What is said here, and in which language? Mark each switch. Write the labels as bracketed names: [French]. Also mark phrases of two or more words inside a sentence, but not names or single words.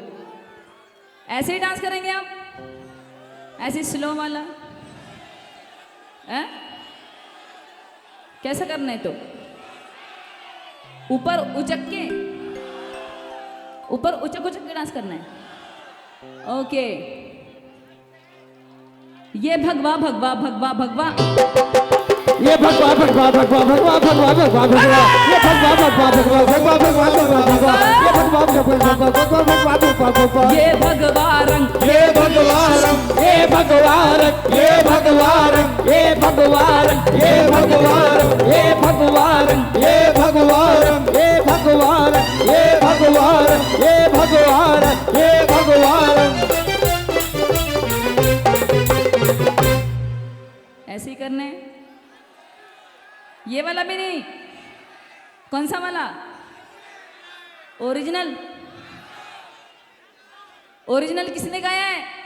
[Hindi] ऐसे ही डांस करेंगे आप, ऐसे स्लो वाला है? कैसा करना है? तो ऊपर उचक के, ऊपर उचक उचक के डांस करना है। ओके, ये भगवा भगवा भगवा भगवा, ये भगवा भगवा भगवा भगवा भगवा भगवा भगवा, ये भगवा भगवा भगवा भगवा भगवा भगवा भगवा, ये भगवा भगवा भगवा भगवा भगवा भगवा, ये भगवा रंग, ये भगवा रंग, ये भगवा रंग, ये भगवा रंग, ये भगवा रंग, ये भगवा रंग, ये भगवा रंग, ये भगवा रंग, ये भगवा रंग, ये भगवा रंग, ये भगवा रंग, ये भगवा रंग। ऐसे ही करने हैं। ये वाला भी नहीं, कौन सा वाला? ओरिजिनल। ओरिजिनल किसने गाया है?